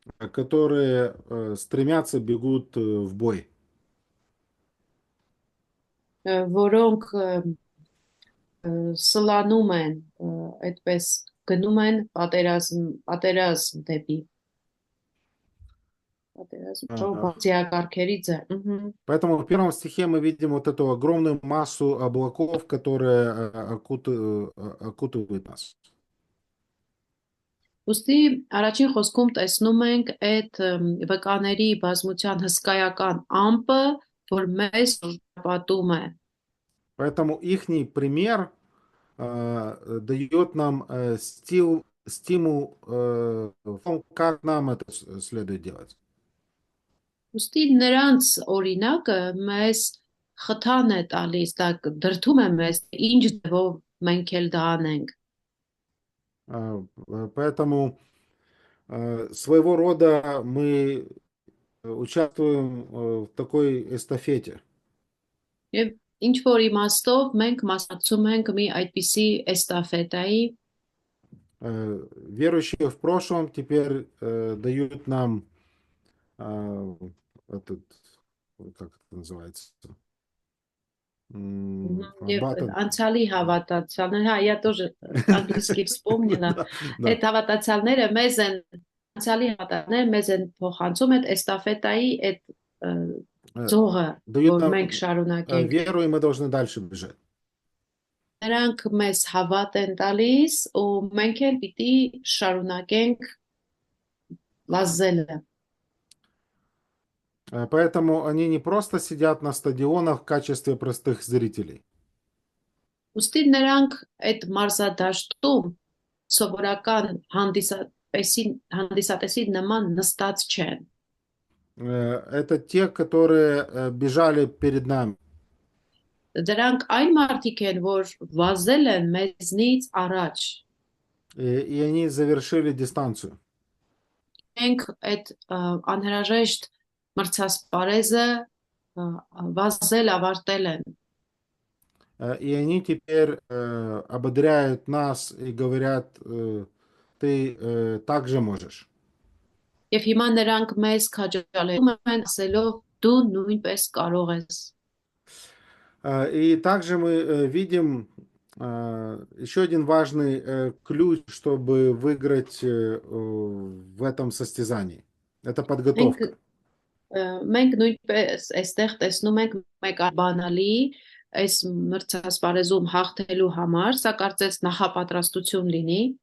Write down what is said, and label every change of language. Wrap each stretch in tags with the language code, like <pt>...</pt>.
<ru>которые стремятся, бегут в бой.</ru> <hy>որոնք սլանում են, այդպես գնում են պատերազմ դեպի ձիակառքերի ձեռ։</hy> <ru>Поэтому в первом стихе мы видим вот эту огромную массу облаков, которые окутывают нас.</ru> <hy>Ոստի առաջին խոսքում տեսնում ենք այդ վկաների բազմության հսկայական ամպը, որ մեզ շրջապատում է։</hy> <ru>Поэтому ихний пример дает нам стимул в том, как нам это следует делать.</ru> <hy>Ոստի նրանց օրինակը մեզ խթան է տալիս, դա դրդում է մեզ, ինչ ձևով մենք էլ դա անենք։</hy> <ru>Поэтому своего рода мы участвуем в такой эстафете.</ru> <hy>Եվ ինչ որ իմաստով մենք մասնակցում ենք մի այդպիսի էստաֆետայի,</hy> <ru>Верующие в прошлом теперь дают нам этот, как это называется?</ru> <hy>եւ</hy> <en>Button.</en> <hy>անցյալի հավատացյալներ, հա,</hy> <ru>я тоже английски вспомнила, Да.</ru> <hy>այդ հավատացյալները մեզ են անցյալի հավատացյալները մեզ են փոխանցում այդ էստաֆետայի այդ ձողը,</hy> <ru>Дают</ru> <hy>որ</hy> <ru>нам</ru> <hy>մենք շարունակենք։</hy> <ru>веру, и мы должны дальше бежать.</ru> <hy>Նրանք մեզ հավատ են տալիս ու մենք էլ պիտի շարունակենք վազելը։</hy> <ru>Поэтому они не просто сидят на стадионах в качестве простых зрителей.</ru> <hy>Ոստի նրանք այդ մարզադաշտում սովորական հանդիսատեսի նման նստած չեն։</hy> <ru>Это те, которые бежали перед нами.</ru> <hy>Դրանք այն մարդիկ են, որ վազել են մեզնից առաջ։</hy> <ru>И они завершили дистанцию.</ru> <hy>Մենք այդ անհրաժեշտ մրցասպարեզը վազել ավարտել են։</hy> <ru>И они теперь ободряют нас и говорят, ты также можешь.</ru> <hy>Եվ հիմա նրանք մեզ քաջալերում են ասելով դու նույնպես կարող ես։</hy> <ru>И также мы видим еще один важный ключ, чтобы выиграть в этом состязании. Это подготовка.</ru> <hy>Մենք նույնպես այստեղ տեսնում ենք մեկ բանալի այս մրցասպարեզում հաղթելու համար, սա կարծես նախապատրաստություն լինի։</hy>